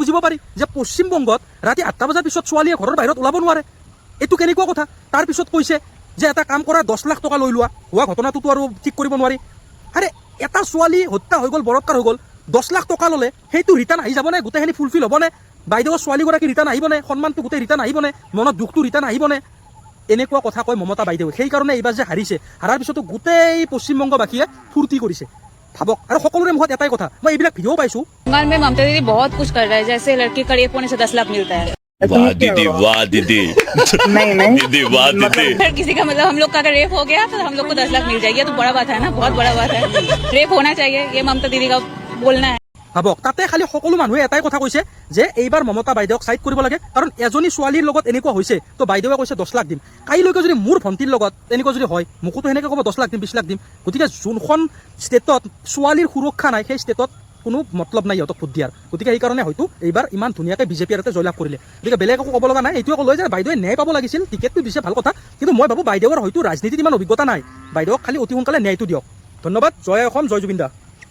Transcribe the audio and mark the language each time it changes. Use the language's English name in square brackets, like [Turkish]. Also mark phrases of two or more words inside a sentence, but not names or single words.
[Assamese] বুজিব পাৰি যে পশ্চিমবংগত ৰাতি 8টা বজাৰ পিছত ছোৱালীয়ে ঘৰৰ বাহিৰত ওলাব নোৱাৰে এইটো কেনেকুৱা কথা তাৰপিছত কৈছে যে এটা কাম কৰা 10 লাখ টকা লৈ লোৱা হোৱা ঘটনাটোতো আৰু ঠিক কৰিব নোৱাৰি আৰে এটা ছোৱালী হত্যা হৈ গ'ল বলৎকাৰ হৈ গ'ল 10 লাখ টকা ল'লে সেইটো ৰিটাৰ্ণ আহি যাবনে গোটেইখিনি ফুলফিল হ'বনে বাইদেউৰ ছোৱালীগৰাকী ৰিটাৰ্ণ আহিবনে সন্মানটো গোটেই ৰিটাৰ্ণ আহিবনে মনত দুখটো ৰিটাৰ্ণ আহিবনে এনেকুৱা কথা কয় মমতা বাইদেৱে সেইকাৰণে এইবাৰ যে হাৰিছে হাৰাৰ পিছতো গোটেই পশ্চিমবংগবাসীয়ে ফূৰ্তি কৰিছে ভাবক আৰু সকলোৰে মুখত এটাই কথা মই এইবিলাক ভিডিঅ' পাইছোঁ [Hindi] बंगाल में ममता दीदी बहुत कुछ कर रहा है जैसे लड़की का रेप होने से 10 लाख मिलता है। वाह दीदी वाह दीदी नहीं दीदी वाह दीदी अगर किसी का मतलब हम लोग का अगर रेप हो गया तो हम लोग को 10 लाख मिल जाएगी ये तो बड़ा बात है ना बहुत बड़ा बात है रेप होना चाहिए ये ममता दीदी का बोलना है। [Assamese] ভাবক তাতে খালি সকলো মানুহে এটাই কথা কৈছে যে এইবাৰ মমতা বাইদেউক ছাইড কৰিব লাগে কাৰণ এজনী ছোৱালীৰ লগত এনেকুৱা হৈছে তো বাইদেৱে কৈছে 10 লাখ দিম কাইলৈকে যদি মোৰ ভণ্টিৰ লগত এনেকুৱা যদি হয় মোকোতো সেনেকৈ ক'ব 10 লাখ দিম 20 লাখ দিম গতিকে যোনখন ষ্টেটত ছোৱালীৰ সুৰক্ষা নাই সেই ষ্টেটত কোনো মতলব নাই সিহঁতক ভোট দিয়াৰ গতিকে সেইকাৰণে হয়তো এইবাৰ ইমান ধুনীয়াকৈ বিজেপিৰ ইয়াতে জয়লাভ কৰিলে গতিকে বেলেগ একো ক'ব লগা নাই এইটোৱে ক'লো যে বাইদেৱে ন্যায় পাব লাগিছিল টিকেটটো দিছে ভাল কথা কিন্তু মই ভাবোঁ বাইদেউৰ হয়তো ৰাজনীতিত ইমান অভিজ্ঞতা নাই বাইদেউক খালি অতি সোনকালে ন্যায়টো দিয়ক ধন্যবাদ জয় অসম জয় জুবিন দা।